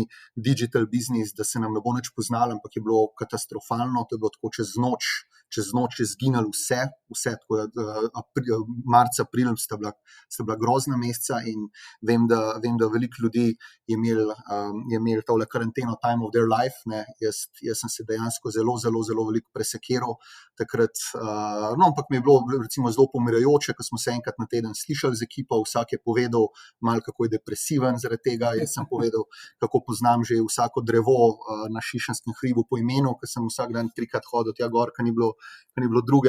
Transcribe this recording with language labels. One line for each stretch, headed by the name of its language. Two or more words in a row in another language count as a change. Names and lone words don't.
English: digital business,
Slovenian: da se nam ne bo nič poznalo, ampak je bilo katastrofalno, to je bilo tako čez noč je zginalo vse, tako da marca, april sta bila grozna meseca in vem, da veliko ljudi je imel tole karanteno
English: time of their life,
Slovenian: ne, jaz sem se dejansko zelo veliko presekiral takrat, no, ampak mi je bilo recimo zelo pomirajoče, ko smo se enkrat na teden slišali z ekipo, vsak je povedal malo, kako je depresiven zaradi tega, jaz sem povedal, kako poznam že vsako drevo na Šišenskem hribu po imenu, ker sem vsak dan 3-krat hodil tja gor, ker ni bilo druge.